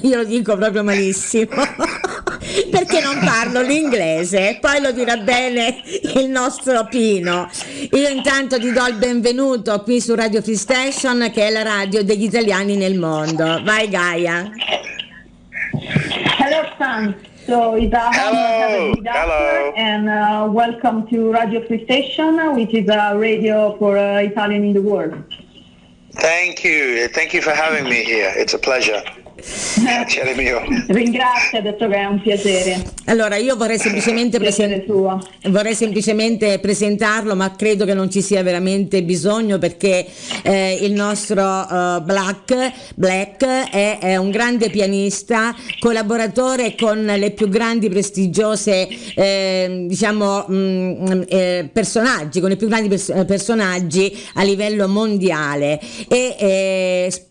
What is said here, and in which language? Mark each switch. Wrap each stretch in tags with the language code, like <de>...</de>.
<it>Io lo dico proprio malissimo perché non parlo l'inglese, poi lo dirà bene il nostro Pino. Io intanto ti do il benvenuto qui su Radio Free Station, che è la radio degli italiani nel mondo. Vai Gaia.</it> <en>Hello San. So it's a honor to have you with us, and welcome to Radio Free Station, which is a radio for Italian in the world. Thank you for having me here. It's a pleasure.</en> <it>Piacere mio. Ringrazio, ha detto che è un piacere. Allora io vorrei semplicemente presentarlo, ma credo che non ci sia veramente bisogno, perché il nostro Black è un grande pianista, collaboratore con le più grandi prestigiose personaggi, con i più grandi personaggi a livello mondiale, e</it>